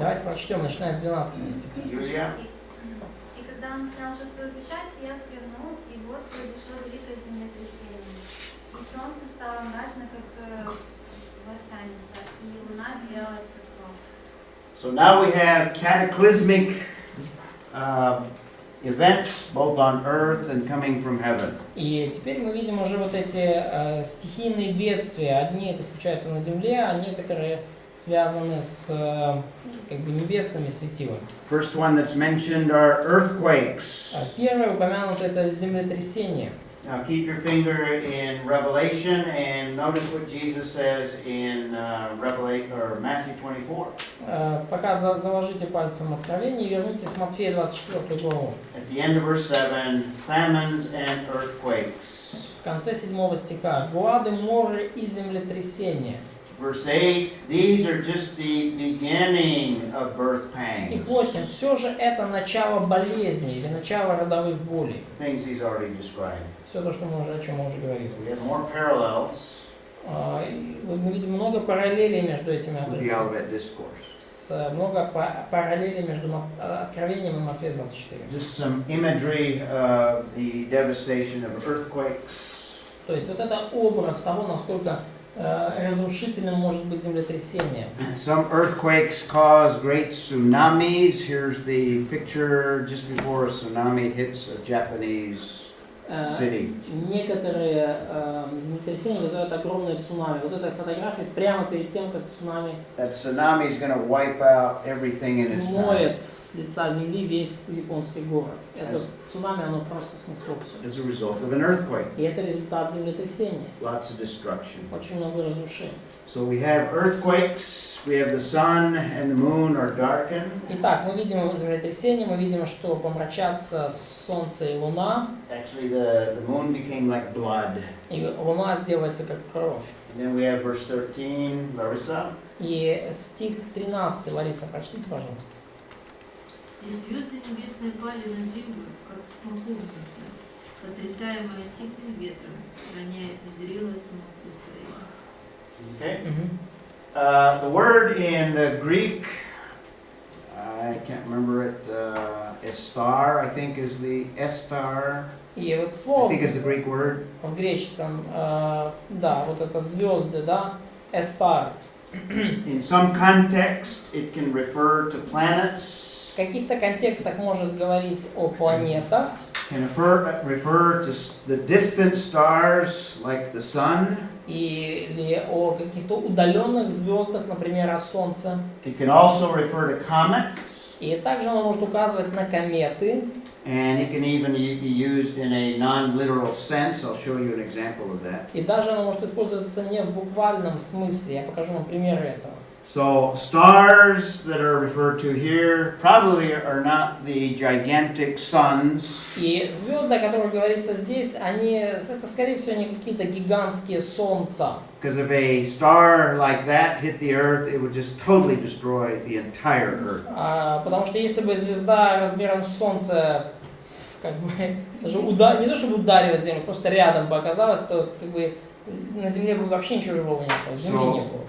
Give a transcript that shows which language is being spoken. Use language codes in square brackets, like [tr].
[ru] давайте прочтем, начиная с 12 стиха. Юлия. И когда он снял шестую печать, я взглянул, и вот произошло великое землетрясение. И солнце стало мрачно, как восстанется, и луна сделалась как кровь. [en] So now we have cataclysmic events both on earth and coming from heaven. [ru] И теперь мы видим уже вот эти стихийные бедствия. Одни это случаются на земле, а некоторые связаны с как бы небесными светилами. [en] First one that's mentioned are earthquakes. [ru] Первое упомянуто это землетрясение. [en] Now keep your finger in Revelation and notice what Jesus says in Matthew 24. [ru] Пока заложите пальцем Откровение и вернитесь в Матфея 24 главу. [en] At the end of verse 7, famines and earthquakes. [ru] В конце 7 стиха. Глады, моры и землетрясения. [en] Verse 8, these are just the beginning of birth [ru] Стих [en] pangs. [ru] 8. Все же это начало болезни или начало родовых болей. [en] Things he's already described. [ru] Все то, что о чем мы уже говорили. [en] We have more parallels [ru] Мы видим много параллелей между этими [en] with the [ru] отрывками. [en] Olivet Discourse. [ru] Много параллелей между Откровением и Матфея 24. [en] Just some imagery of the devastation of earthquakes. [ru] То есть вот это образ того, насколько разрушительным может быть землетрясение. [en] Some earthquakes cause great tsunamis. Here's the picture just before a tsunami hits a Japanese city. [ru] Некоторые землетрясения вызывают огромные цунами. Вот эта фотография прямо перед тем, как цунами [en] That tsunami is going to wipe out everything in its [ru] смоет [en] path [ru] с лица земли весь японский город. Это цунами, оно просто снесло все. [en] as a result of an earthquake. [ru] И это результат землетрясения. [en] Lots of destruction. [ru] Очень много разрушений. [en] So we have earthquakes, we have the sun and the moon are darkened. [ru] Итак, мы видим землетрясение, мы видим, что помрачатся солнце и луна, [en] Actually, the moon became like blood. [ru] и луна сделается как кровь. [en] And then we have verse 13, Larissa. [ru] И стих 13, Лариса, прочтите, пожалуйста. И звезды небесные пали на землю, как смоковница, потрясаемая сильным ветром, роняя и зрела смоку своей. [en] Okay. The word in the Greek, I can't remember it, estar, I think is the estar. [ru] И вот [en] I [ru] слово [en] think is the Greek word. [ru] в греческом, да, вот это звезды, да, эстар. [en] In some context, it can refer to planets, [ru] В каких-то контекстах может говорить о планетах, [en] can refer to the distant stars like the sun. [ru] или о каких-то удаленных звездах, например, о Солнце. [en] It can also refer to comets. [ru] И также оно может указывать на кометы. [en] And it can even be used in a non-literal sense. I'll show you an example of that. [ru] И даже оно может использоваться не в буквальном смысле. Я покажу вам примеры этого. [en] So stars that are referred to here probably are not the gigantic suns. [ru] И звезды, о которых говорится здесь, это скорее всего не какие-то гигантские солнца. [en] Because if a star like that hit the earth, it would just totally destroy the entire earth. [ru] Потому что если бы звезда размером с солнце как бы даже не то чтобы ударила землю, просто рядом бы оказалась, то как бы на земле бы вообще ничего живого не осталось, земли не было.